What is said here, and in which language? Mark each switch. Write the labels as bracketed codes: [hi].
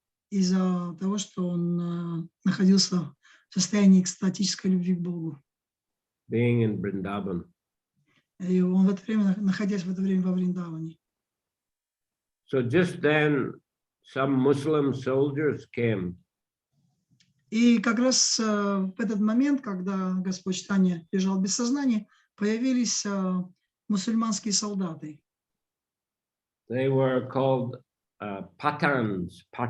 [ru] из-за того, что он находился в состоянии экстатической любви к Богу. [en] Being in Vrindavan. [ru] И он в это время, находясь в это время во Вриндаване. [en] So just then, some Muslim soldiers came. [ru] И как раз в этот момент, когда Господь Чайтанья лежал без сознания, появились мусульманские солдаты. [en] They were called Pathans.